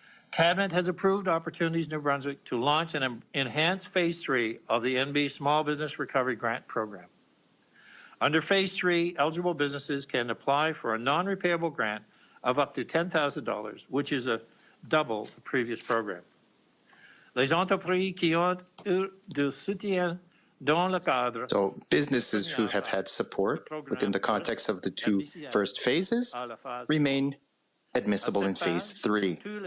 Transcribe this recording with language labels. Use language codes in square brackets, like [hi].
[en] Cabinet has approved Opportunities New Brunswick to launch an enhanced Phase 3 of the NB Small Business Recovery Grant Program. Under Phase 3, eligible businesses can apply for a non-repayable grant of up to $10,000, which is double the previous program. [fr] Les entreprises qui ont eu du soutien dans le cadre. [en] So businesses who have had support within the context of the two first phases remain admissible in Phase 3.